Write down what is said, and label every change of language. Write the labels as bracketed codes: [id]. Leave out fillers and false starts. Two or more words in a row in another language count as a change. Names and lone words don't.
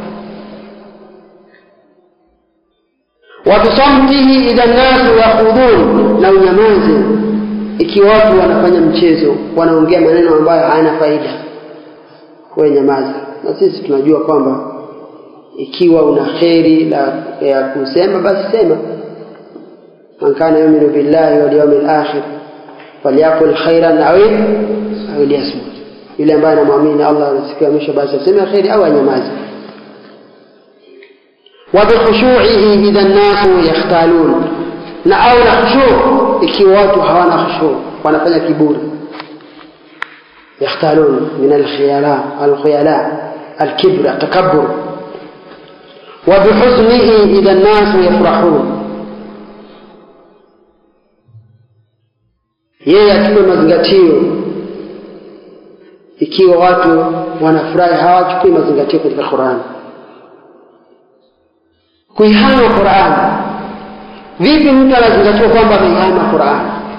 [ar] وبصمته إذا الناس يخوضون, [sw] na unyamaze ikiwa watu wanafanya mchezo, wanaongea maneno ambayo hayana faida, wewe nyamaza. Na sisi tunajua kwamba ikiwa una kheri ya kusema basi sema. [ar] من كان يؤمن بالله واليوم الآخر فليقل خيرا أو ليصمت. [sw] Yule ambaye anamwamini Allah na siku ya mwisho basi aseme kheri au anyamaze. [ar] وبخشوعه إذا الناس يختالون, [sw] na au na khushu' ikiwa watu hawana khushu', wanafanya kiburi. [ar] يختالون من الخيلاء الكبر التكبر. وبحزنه إذا الناس يفرحون، [sw] yeye atupe mazingatio ikiwa watu wanafurahi, hawachukui mazingatio katika Qur'an. Kuihama Qur'an, vipi mtu anazingatia kwamba ameihama Qur'an?